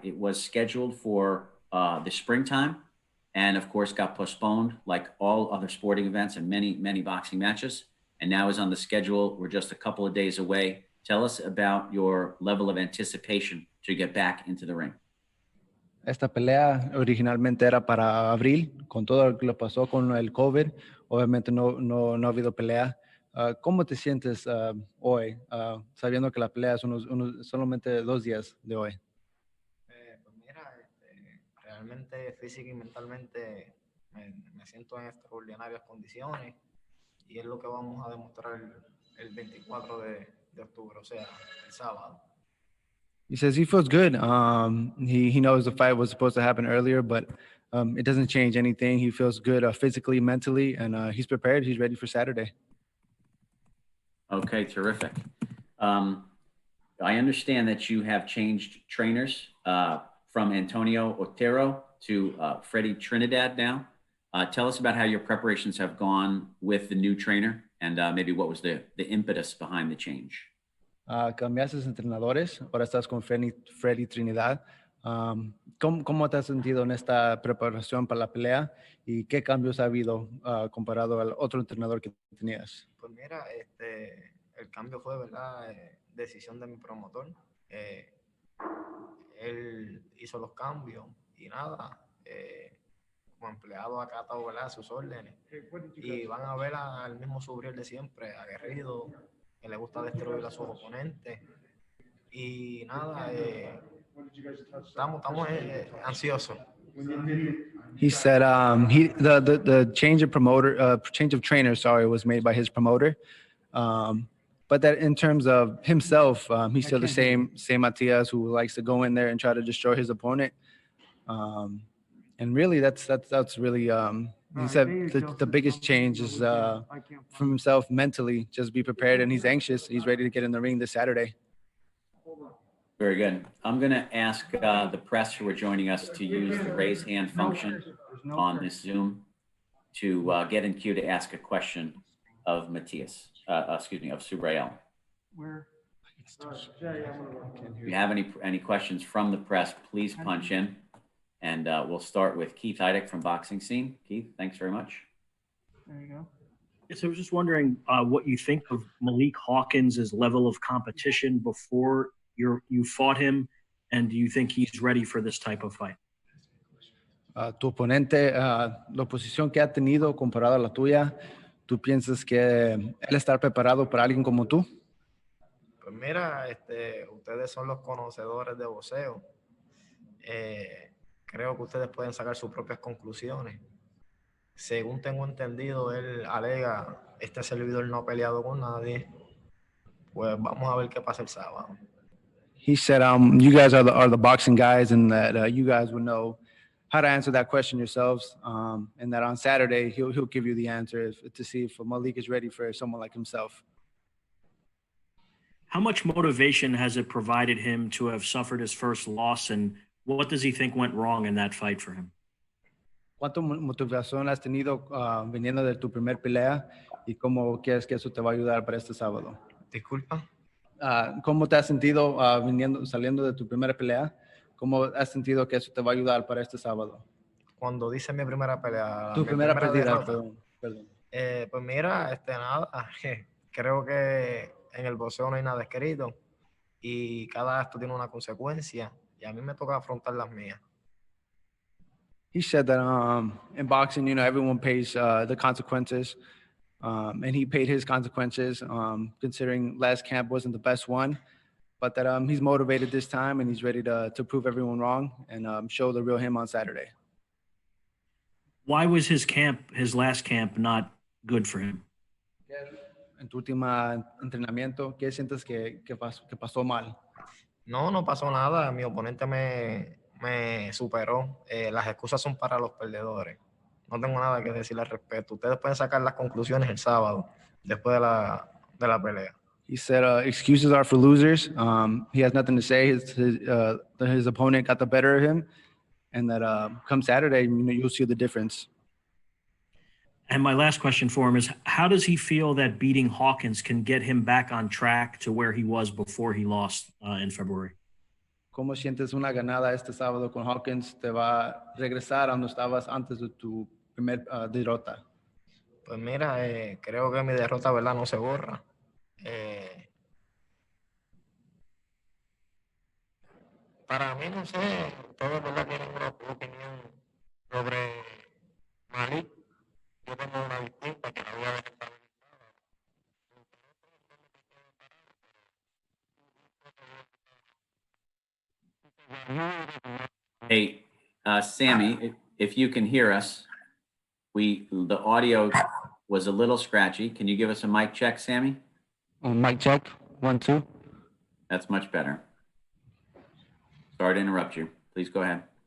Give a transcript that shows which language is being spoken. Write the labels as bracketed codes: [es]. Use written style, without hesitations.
[en] It was scheduled for the springtime and, of course, got postponed like all other sporting events and many boxing matches, and now is on the schedule. We're just a couple of days away. Tell us about your level of anticipation to get back into the ring. [es] Esta pelea originalmente era para abril, con todo lo que le pasó con el COVID. Obviamente no ha habido pelea. ¿Cómo te sientes hoy, sabiendo que la pelea es solamente 2 días de hoy? Pues mira, realmente física y mentalmente me siento en extraordinarias condiciones y es lo que vamos a demostrar el 24 de octubre, o sea, el sábado. [en] He says he feels good. He knows the fight was supposed to happen earlier, but it doesn't change anything. He feels good physically, mentally, and he's prepared. He's ready for Saturday. Okay, terrific. I understand that you have changed trainers from Antonio Otero to Freddie Trinidad now. Tell us about how your preparations have gone with the new trainer and maybe what was the impetus behind the change. [es] Cambiaste entrenadores, ahora estás con Freddy Trinidad. ¿Cómo te has sentido en esta preparación para la pelea y qué cambios ha habido comparado al otro entrenador que tenías? Pues mira, el cambio fue, ¿verdad? Decisión de mi promotor. Él hizo los cambios y nada, como empleado acatado, ¿verdad? Sus órdenes. Y van a ver al mismo Subriel de siempre, aguerrido, que le gusta destruir a sus oponentes. Y nada, estamos ansiosos. [en] He said the change of change of trainer, sorry, was made by his promoter. But that in terms of himself, he's still the same Matias who likes to go in there and try to destroy his opponent. And really, that's really. He said the biggest change is from himself mentally. Just be prepared, and he's anxious. He's ready to get in the ring this Saturday. Very good. I'm going to ask the press who are joining us to use the raise hand function on this Zoom to get in queue to ask a question of Matias, of Subriel. If you have any questions from the press, please punch in. And we'll start with Keith Heidick from Boxing Scene. Keith, thanks very much. There you go. Yes, I was just wondering what you think of Malik Hawkins' level of competition before you fought him, and do you think he's ready for this type of fight? [es] Tu oponente, la oposición que ha tenido comparada a la tuya, ¿tú piensas que él está preparado para alguien como tú? Pues mira, ustedes son los conocedores de boxeo. Creo que ustedes pueden sacar sus propias conclusiones. Según tengo entendido, él alega, este servidor no ha peleado con nadie. Pues vamos a ver qué pasa el sábado. [en] He said, you guys are the boxing guys, and that you guys would know how to answer that question yourselves, and that on Saturday he'll give you the answer to see if Malik is ready for someone like himself. How much motivation has it provided him to have suffered his first loss, and what does he think went wrong in that fight for him? [es] ¿Cuánta motivación has tenido viniendo de tu primer pelea y cómo crees que eso te va a ayudar para este sábado? Disculpa. ¿Cómo te has sentido saliendo de tu primera pelea? ¿Cómo has sentido que eso te va a ayudar para este sábado? Cuando dice mi primera pelea. Tu primera pérdida, perdón. Pues mira, nada, creo que en el boxeo no hay nada escrito y cada acto tiene una consecuencia y a mí me toca afrontar las mías. [en] He said that in boxing, everyone pays the consequences, and he paid his consequences, considering last camp wasn't the best one, but that he's motivated this time and he's ready to prove everyone wrong and show the real him on Saturday. Why was his last camp, not good for him? [es] En tu último entrenamiento, ¿qué sientes que pasó mal? No pasó nada. Mi oponente me superó. Las excusas son para los perdedores. No tengo nada que decir al respecto. Ustedes pueden sacar las conclusiones el sábado, después de la pelea. [en] He said excuses are for losers. He has nothing to say. His opponent got the better of him, and that come Saturday, you'll see the difference. And my last question for him is, how does he feel that beating Hawkins can get him back on track to where he was before he lost in February? [es] ¿Cómo sientes una ganada este sábado con Hawkins? ¿Te va a regresar a donde estabas antes de tu primer derrota? Pues mira, creo que mi derrota, ¿verdad?, no se borra. Para mí, no sé, todos, ¿verdad?, tienen una opinión sobre Malik. Yo tengo una distinta que la voy a ver esta vez. [en] Hey, Sammy, if you can hear us, the audio was a little scratchy. Can you give us a mic check, Sammy? Mic check, 1, 2. That's much better. Sorry to interrupt you. Please go ahead.